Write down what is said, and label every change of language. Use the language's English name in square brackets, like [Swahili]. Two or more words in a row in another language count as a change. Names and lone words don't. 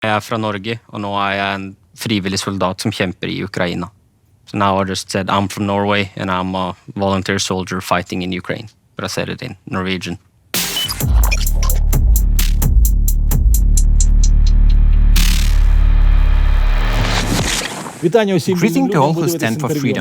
[Norwegian] Jeg er fra Norge, og nå er jeg en frivillig soldat som kjemper i Ukraina. [English] So now I just said I'm from Norway, and I'm a volunteer soldier fighting in Ukraine. But I said it in Norwegian. Greeting to all who stand for freedom.